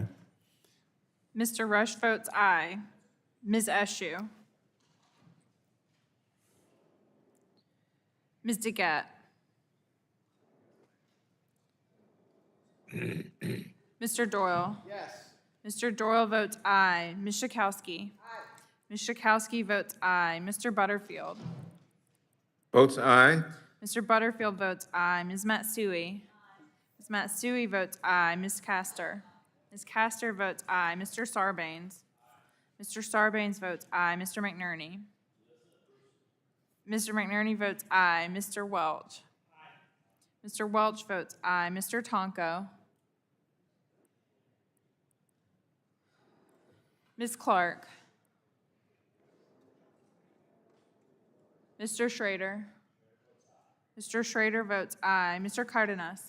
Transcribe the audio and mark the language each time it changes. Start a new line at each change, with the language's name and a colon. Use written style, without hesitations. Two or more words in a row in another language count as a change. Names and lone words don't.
English: Mr. Rush votes aye. Ms. Eschew. Ms. DeGette. Mr. Doyle. Yes. Mr. Doyle votes aye. Ms. Schakowsky. Ms. Schakowsky votes aye. Mr. Butterfield. Votes aye. Mr. Butterfield votes aye. Ms. Matsui. Ms. Matsui votes aye. Ms. Castor. Ms. Castor votes aye. Mr. Sarbanes. Mr. Sarbanes votes aye. Mr. McNerney. Mr. McNerney votes aye. Mr. Welch. Mr. Welch votes aye. Mr. Tonko. Ms. Clark. Mr. Schrader. Mr. Schrader votes aye. Mr. Cardenas.